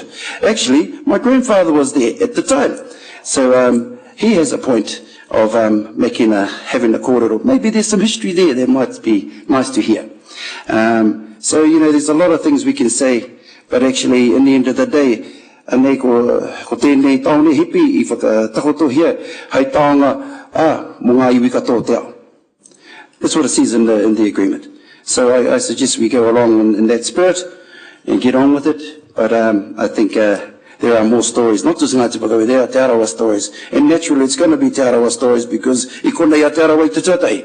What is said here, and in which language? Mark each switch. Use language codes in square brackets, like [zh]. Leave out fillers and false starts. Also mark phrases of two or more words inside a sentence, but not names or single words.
[en] Actually, my grandfather was there at the time. So he has a point of having a kōrero. Maybe there's some history there that might be nice to hear. So, there's a lot of things we can say, but actually, in the end of the day, [mi] ko tēnei taone hipi I whakatakotohia, hei taonga, mo ngā iwi katoa te ao. [en] That's what it says in the agreement. So I suggest we go along in that spirit and get on with it. But I think there are more stories, not just Ngāti Pōkau, there are Te Arawa stories. And naturally it's going to be Te Arawa stories because [mi] I konei a Te Arawa I te tūtai.